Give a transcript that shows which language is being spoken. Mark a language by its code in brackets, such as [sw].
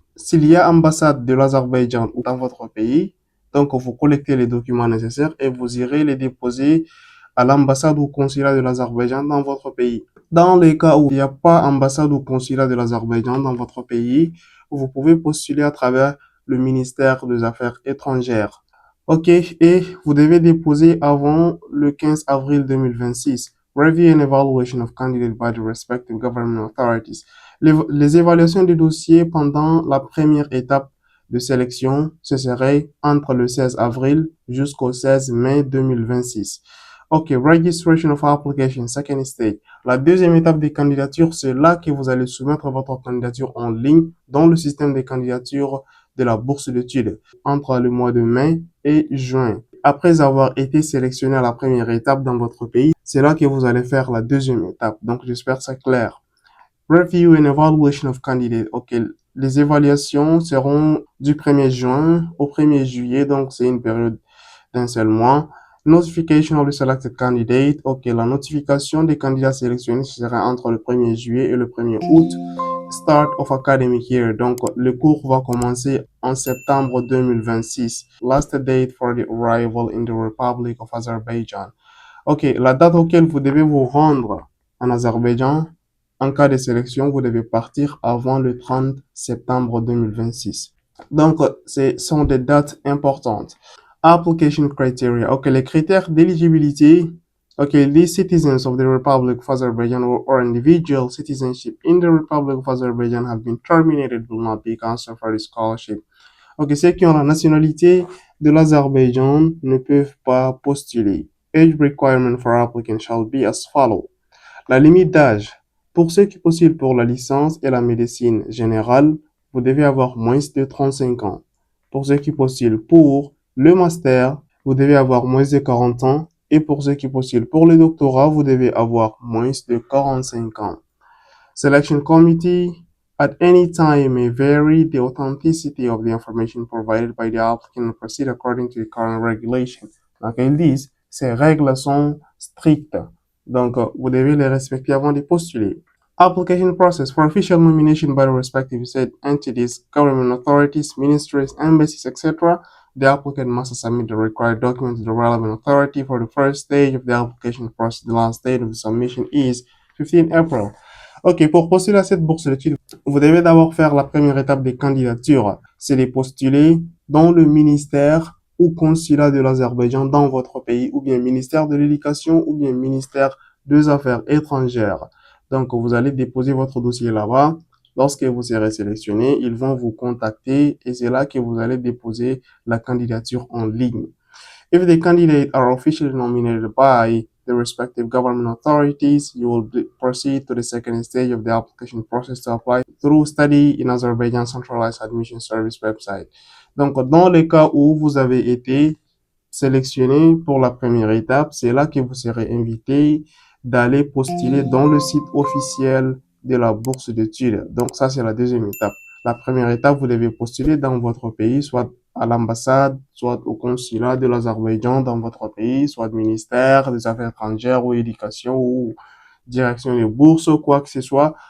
[fr] S'il y a ambassade de l'Azerbaïdjan dans votre pays, donc vous collectez les documents nécessaires et vous irez les déposer à l'ambassade ou consulat de l'Azerbaïdjan dans votre pays. Dans les cas où il n'y a pas ambassade ou consulat de l'Azerbaïdjan dans votre pays, vous pouvez postuler à travers le ministère des Affaires étrangères. OK, et vous devez déposer avant le 15 avril 2026. [en] Review and evaluation of candidates by the respective government authorities. [fr] Les évaluations du dossier pendant la première étape de sélection, ce serait entre le 16 avril jusqu'au 16 mai 2026. [en] OK, registration of application, second stage. [fr] La deuxième étape des candidatures, c'est là que vous allez soumettre votre candidature en ligne dans le système des candidatures de la bourse d'études entre le mois de mai et juin. après avoir été sélectionné à la première étape dans votre pays, c'est là que vous allez faire la deuxième étape. Donc, j'espère que c'est clair. [en] Review and evaluation of candidates. [fr] OK, les évaluations seront du 1er juin au 1er juillet, donc c'est une période d'un seul mois. [en] Notification of the selected candidate. [fr] OK, la notification des candidats sélectionnés sera entre le 1er juillet et le 1er août. [en] Start of academic year. [fr] Donc, le cours va commencer en septembre 2026. [en] Last date for the arrival in the Republic of Azerbaijan. [fr] OK, la date auquel vous devez vous rendre en Azerbaïdjan, en cas de sélection, vous devez partir avant le 30 septembre 2026. Donc, ce sont des dates importantes. [en] Application criteria. [fr] OK, les critères d'éligibilité. [en] OK, these citizens of the Republic of Azerbaijan or individual citizenship in the Republic of Azerbaijan have been terminated will not be considered for the scholarship. [fr] OK, ceux qui ont la nationalité de l'Azerbaïdjan ne peuvent pas postuler. [en] Age requirement for applicants shall be as follows. [fr] La limite d'âge. Pour ceux qui postulent pour la licence et la médecine générale, vous devez avoir moins de 35 ans. Pour ceux qui postulent pour le master, vous devez avoir moins de 40 ans. Et pour ceux qui postulent pour le doctorat, vous devez avoir moins de 45 ans. [en] Selection committee at any time may vary the authenticity of the information provided by the applicant and proceed according to the current regulation. [fr] Donc, ils disent, ces règles sont strictes. Donc, vous devez les respecter avant de postuler. [en] Application process for official nomination by the respective state entities, government authorities, ministries, embassies, etc. The applicant must submit the required documents to the relevant authority for the first stage of the application process. The last date of the submission is 15 April. [fr] OK, pour postuler à cette bourse d'études, vous devez d'abord faire la première étape des candidatures. C'est de postuler dans le ministère ou consulat de l'Azerbaïdjan dans votre pays, ou bien ministère de l'Éducation, ou bien ministère des Affaires étrangères. Donc, vous allez déposer votre dossier là-bas. Lorsque vous serez sélectionné, ils vont vous contacter et c'est là que vous allez déposer la candidature en ligne. [en] If the candidates are officially nominated by the respective government authorities, you will proceed to the second stage of the application process to apply through Study in Azerbaijan Centralized Admission Service website. [fr] Donc, dans le cas où vous avez été sélectionné pour la première étape, c'est là que vous serez invité d'aller postuler dans le site officiel de la bourse d'études. Donc, ça, c'est la deuxième étape. La première étape, vous devez postuler dans votre pays, soit à l'ambassade, soit au consulat de l'Azerbaïdjan dans votre pays, soit au ministère des Affaires étrangères ou éducation ou direction des bourses ou quoi que ce soit.